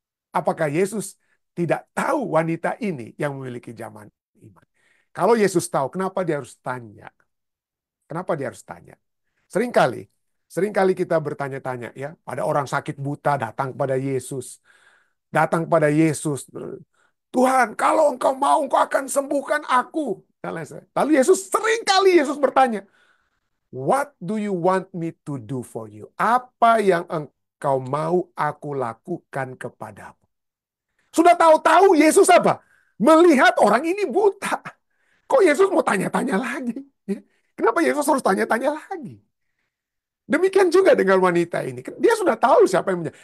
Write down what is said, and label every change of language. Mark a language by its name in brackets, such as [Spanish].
[Indonesian] Apakah Yesus tidak tahu wanita ini yang memiliki zaman iman? Kalau Yesus tahu, kenapa dia harus tanya? Kenapa dia harus tanya? Seringkali, seringkali kita bertanya-tanya ya, pada orang sakit buta datang pada Yesus, datang pada Yesus. Tuhan, kalau engkau mau, engkau akan sembuhkan aku. Lalu seringkali Yesus bertanya, [English] what do you want me to do for you? [Indonesian] Apa yang engkau mau aku lakukan kepadamu? Sudah tahu-tahu Yesus apa? Melihat orang ini buta. Kok Yesus mau tanya-tanya lagi? Ya. Kenapa Yesus harus tanya-tanya lagi? Demikian juga dengan wanita ini. Dia sudah tahu siapa yang menjadi.